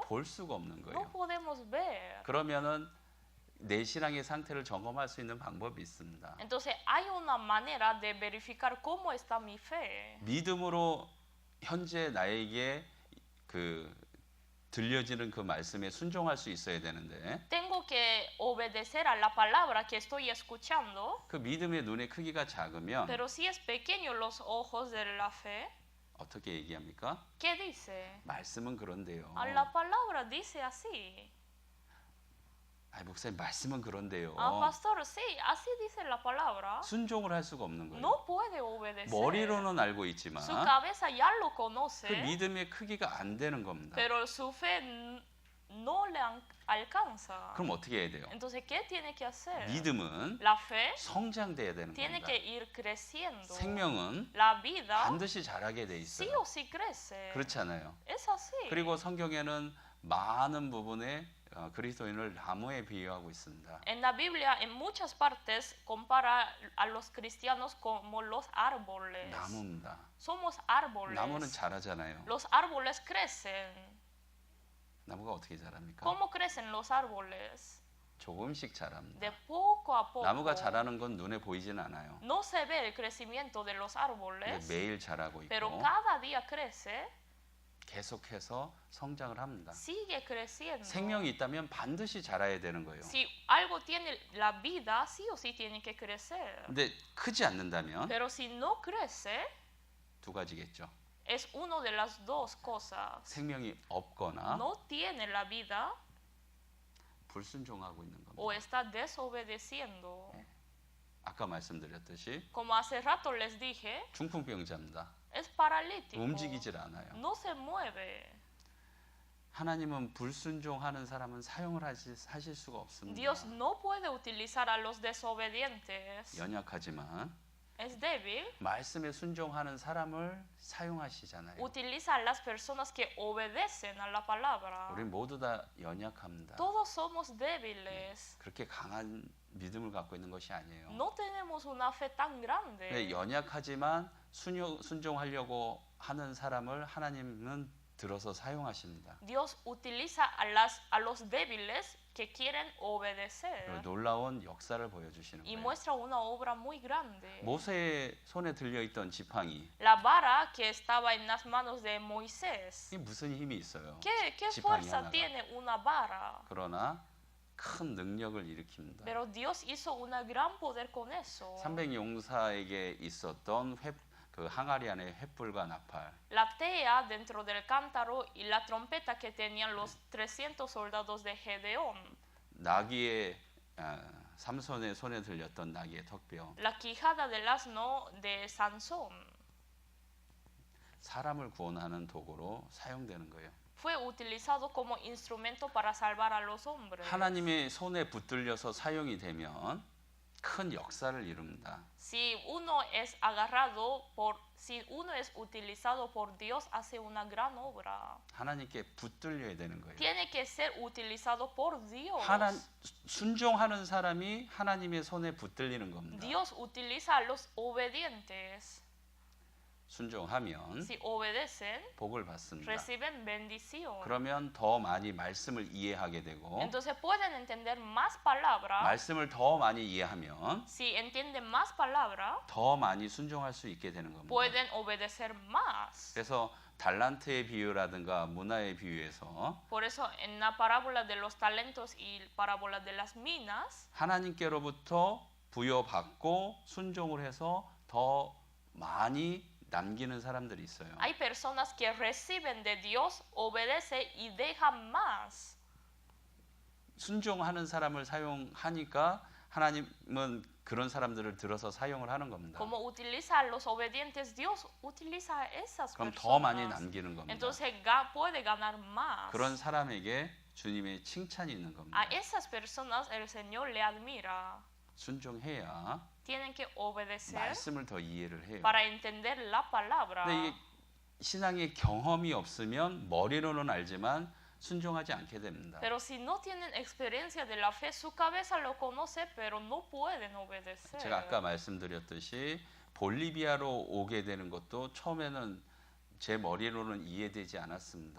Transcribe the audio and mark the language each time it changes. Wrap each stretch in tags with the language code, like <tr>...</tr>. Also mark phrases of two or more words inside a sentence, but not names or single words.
<ko>볼 수가 없는</ko> <es>no</es> <ko>거예요.</ko> <es>podemos ver.</es> <ko>그러면은 내 신앙의 상태를 점검할 수 있는 방법이 있습니다.</ko> <es>Entonces hay una manera de verificar cómo está mi fe.</es> <ko>믿음으로 현재 나에게 그 들려지는 그 말씀에 순종할 수 있어야 되는데</ko> <es>Tengo que obedecer a la palabra que estoy escuchando,</es> <ko>그 믿음의 눈의 크기가 작으면</ko> <es>pero si es pequeño los ojos de la fe,</es> <ko>어떻게 얘기합니까?</ko> <es>¿qué dice?</es> <ko>말씀은 그런데요.</ko> <es>La palabra dice así.</es> <ko>목사님 말씀은 그런데요.</ko> <es>Pastor, sí, así dice la palabra.</es> <ko>순종을 할 수가 없는 거예요.</ko> <es>No puede obedecer.</es> <ko>머리로는 알고 있지만</ko> <es>Su cabeza ya lo</es> <ko>그</ko> <es>conoce,</es> <ko>믿음의 크기가 안 되는 겁니다.</ko> <es>pero su fe no le alcanza.</es> <ko>그럼 어떻게 해야 돼요?</ko> <es>Entonces, ¿qué tiene que hacer?</es> <ko>믿음은</ko> <es>La fe</es> <ko>성장돼야 되는</ko> <es>tiene</es> <ko>겁니다.</ko> <es>que ir creciendo.</es> <ko>생명은</ko> <es>La vida</es> <ko>반드시 자라게 돼</ko> <es>sí</es> <ko>있어요.</ko> <es>o sí crece.</es> <ko>그렇지 않아요?</ko> <es>Es así.</es> <ko>그리고 성경에는 많은 부분에 그리스도인을 나무에 비유하고 있습니다.</ko> <es>En la Biblia, en muchas partes, compara a los cristianos como los árboles.</es> <ko>나무입니다.</ko> <es>Somos árboles.</es> <ko>나무는 자라잖아요.</ko> <es>Los árboles crecen.</es> <ko>나무가 어떻게 자랍니까?</ko> <es>¿Cómo crecen los árboles?</es> <ko>조금씩 자랍니다.</ko> <es>De poco a poco.</es> <ko>나무가 자라는 건 눈에 보이지는 않아요.</ko> <es>No se ve el crecimiento de los</es> <ko>근데</ko> <es>árboles,</es> <ko>매일 자라고</ko> <es>pero</es> <ko>있고</ko> <es>cada día crece.</es> <ko>계속해서 성장을 합니다.</ko> <es>sigue creciendo.</es> <ko>생명이 있다면 반드시 자라야 되는 거예요.</ko> <es>Si algo tiene la vida, sí o sí tiene que crecer.</es> <ko>근데 크지 않는다면</ko> <es>Pero si no crece,</es> <ko>두 가지겠죠.</ko> <es>es uno de las dos cosas.</es> <ko>생명이 없거나</ko> <es>No tiene la vida</es> <ko>불순종하고 있는</ko> <es>o</es> <ko>겁니다.</ko> <es>está desobedeciendo.</es> <ko>아까 말씀드렸듯이</ko> <es>Como hace rato les dije,</es> <ko>중풍병자입니다.</ko> <es>es paralítico.</es> <ko>움직이질 않아요.</ko> <es>No se mueve.</es> <ko>하나님은 불순종하는 사람은 사용을 하실 수가 없습니다.</ko> <es>Dios no puede utilizar a los desobedientes.</es> <ko>연약하지만</ko> <es>Es débil.</es> <ko>말씀에 순종하는 사람을 사용하시잖아요.</ko> <es>Utiliza a las personas que obedecen a la palabra.</es> <ko>우리 모두 다 연약합니다.</ko> <es>Todos somos débiles.</es> <ko>그렇게 강한 믿음을 갖고 있는 것이 아니에요.</ko> <es>No tenemos una fe tan grande.</es> <ko>네, 연약하지만 순종하려고 하는 사람을 하나님은 들어서 사용하십니다.</ko> <es>Dios utiliza a los débiles que quieren obedecer.</es> <ko>그리고 놀라운 역사를 보여주시는</ko> <es>Y</es> <ko>거예요.</ko> <es>muestra una obra muy grande.</es> <ko>모세의 손에 들려있던 지팡이,</ko> <es>La vara que estaba en las manos de Moisés.</es> <ko>이게 무슨 힘이 있어요?</ko> <es>¿Qué</es> <ko>지팡이</ko> <es>fuerza</es> <ko>하나가.</ko> <es>tiene una vara?</es> <ko>그러나 큰 능력을 일으킵니다.</ko> <es>Pero Dios hizo un gran poder con eso.</es> <ko>300용사에게 있었던 그 항아리 안에 횃불과 나팔,</ko> <es>La tea dentro del cántaro y la trompeta que tenían los 300 soldados de Gedeón.</es> <ko>나귀의 삼손의 손에 들렸던 나귀의 턱뼈,</ko> <es>La quijada del asno de Sansón.</es> <ko>사람을 구원하는 도구로 사용되는 거예요.</ko> <es>Fue utilizado como instrumento para salvar a los hombres.</es> <ko>하나님의 손에 붙들려서 사용이 되면 큰 역사를 이룹니다.</ko> <es>Si uno es utilizado por Dios, hace una gran obra.</es> <ko>하나님께 붙들려야 되는 거예요.</ko> <es>Tiene que ser utilizado por Dios.</es> <ko>순종하는 사람이 하나님의 손에 붙들리는 겁니다.</ko> <es>Dios utiliza a los obedientes.</es> <ko>순종하면</ko> <es>Si obedecen,</es> <ko>복을 받습니다.</ko> <es>reciben bendición.</es> <ko>그러면 더 많이 말씀을 이해하게 되고</ko> <es>Entonces pueden entender más palabra.</es> <ko>말씀을 더 많이 이해하면</ko> <es>Si entienden más palabra,</es> <ko>더 많이 순종할 수 있게 되는 겁니다.</ko> <es>pueden obedecer más.</es> <ko>그래서 달란트의 비유라든가 문화의 비유에서</ko> <es>Por eso en la parábola de los talentos y parábola de las minas,</es> <ko>하나님께로부터 부여받고 순종을 해서 더 많이 남기는 사람들이 있어요.</ko> <es>hay personas que reciben de Dios, obedecen y dejan más.</es> <ko>순종하는 사람을 사용하니까 하나님은 그런 사람들을 들어서 사용을 하는 겁니다.</ko> <es>Como utiliza a los obedientes, Dios utiliza a esas</es> <ko>그럼 더 많이</ko> <es>personas.</es> <ko>남기는 겁니다.</ko> <es>Entonces puede ganar más.</es> <ko>그런 사람에게 주님의 칭찬이 있는 겁니다.</ko> <es>A esas personas el Señor le admira.</es> <ko>순종해야</ko> <es>Tienen que obedecer</es> <ko>말씀을 더 이해를 해요.</ko> <es>para entender la palabra.</es> <ko>근데 이게 신앙의 경험이 없으면 머리로는 알지만 순종하지 않게 됩니다.</ko> <es>Pero si no tienen experiencia de la fe, su cabeza lo conoce, pero no pueden obedecer.</es> <ko>제가 아까 말씀드렸듯이 볼리비아로 오게 되는 것도 처음에는 제 머리로는 이해되지 않았습니다.</ko>